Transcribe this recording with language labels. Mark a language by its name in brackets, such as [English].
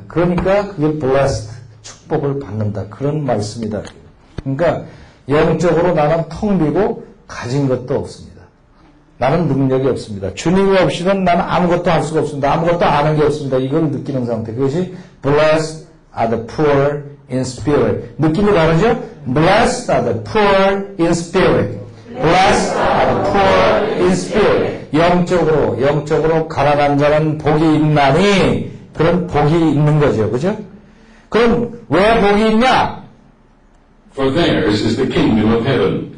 [Korean] 그러니까 그게 blessed, 축복을 받는다. 그런 말씀이다. 그러니까 영적으로 나는 텅 비고 가진 것도 없습니다. 나는 능력이 없습니다. 주님이 없이는 나는 아무것도 할 수가 없습니다. 아무것도 아는 게 없습니다. 이걸 느끼는 상태. 그것이 [English] blessed are the poor in spirit. [Korean] 느낌이 다르죠? [English] Blessed are the poor in spirit. Blessed are the poor in spirit. [Korean] 영적으로 가난한 자는 복이 있나니 그런 복이 있는 거죠. 그죠? 그럼 왜 복이 있냐? [English] For theirs is the kingdom of heaven.